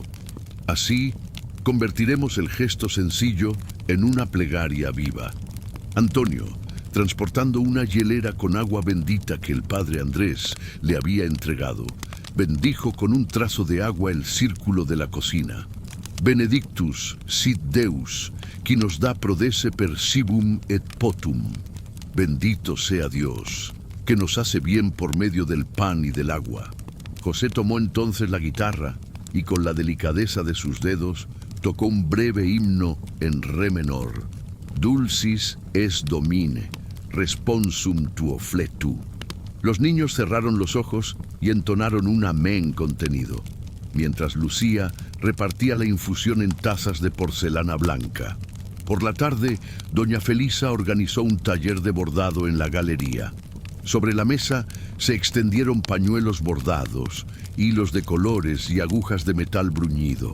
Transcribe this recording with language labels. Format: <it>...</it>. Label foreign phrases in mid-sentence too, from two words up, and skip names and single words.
<es>Así, convertiremos el gesto sencillo en una plegaria viva. Antonio, transportando una hielera con agua bendita que el padre Andrés le había entregado, bendijo con un trazo de agua el círculo de la cocina.</es> <la>Benedictus sit Deus, qui nos da prodesse per cibum et potum.</la> <es>Bendito sea Dios, que nos hace bien por medio del pan y del agua. José tomó entonces la guitarra y con la delicadeza de sus dedos tocó un breve himno en re menor.</es> <la>Dulcis es Domine, responsum tuo fletu.</la> <es>Los niños cerraron los ojos y entonaron un amén contenido, mientras Lucía repartía la infusión en tazas de porcelana blanca. Por la tarde, doña Felisa organizó un taller de bordado en la galería. Sobre la mesa se extendieron pañuelos bordados, hilos de colores y agujas de metal bruñido.</es>